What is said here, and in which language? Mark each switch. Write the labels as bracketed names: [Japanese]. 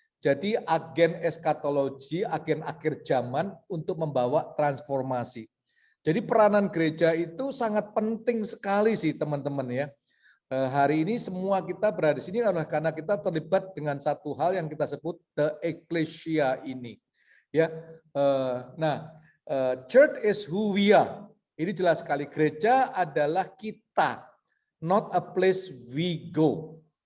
[Indonesian] Jadi agen eskatologi, agen akhir zaman untuk membawa transformasi. Jadi peranan gereja itu sangat penting sekali sih teman-teman ya. Hari ini semua kita berada di sini adalah karena kita terlibat dengan satu hal yang kita sebut the ecclesia ini. [English] Ya, nah, church is who we are. [Indonesian] Ini jelas sekali, gereja adalah kita, [English] not a place we go.